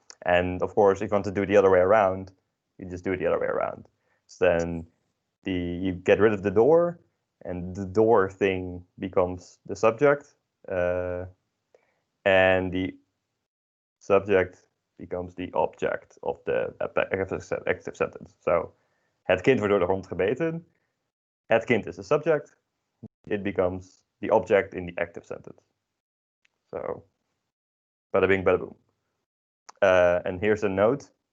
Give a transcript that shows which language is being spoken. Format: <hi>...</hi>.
<en>And of course, if you want to do it the other way around, you just do it the other way around. So then you get rid of the door, and the door thing becomes the subject, and the subject becomes the object of the active sentence.</en> <nl>So, het kind wordt door de hond gebeten.</nl> <en>Het kind is the subject. It becomes the object in the active sentence. So, bada bing, bada boom. And here's a note.</en>